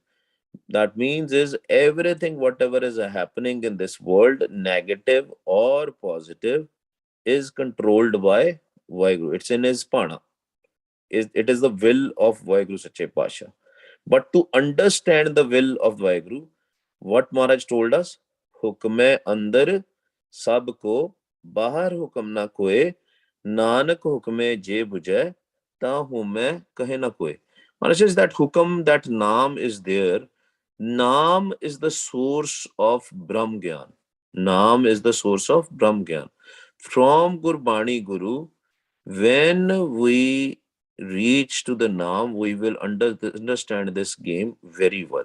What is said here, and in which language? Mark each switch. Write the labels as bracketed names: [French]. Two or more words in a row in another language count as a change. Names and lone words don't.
[English] That means is everything whatever is happening in this world, negative or positive, is controlled by Vaheguru. It's in his pana. It is the will of Vaheguru Sache Pasha. But to understand the will of Vaheguru, what Maharaj told us, [Punjabi] ਹੁਕਮੈ ਅੰਦਰਿ ਸਭੁ ਕੋ ਬਾਹਰਿ ਹੁਕਮ ਨ ਕੋਇ, ਨਾਨਕ ਹੁਕਮੈ ਜੇ ਬੁਝੈ, ਤ ਹਉਮੈ ਕਹੈ ਨ ਕੋਇ. [English] Maharaj says that hukam, that naam is there. Naam is the source of Brahm Gyan. Naam is the source of Brahm Gyan. From Gurbani Guru, when we reach to the Naam, we will understand this game very well.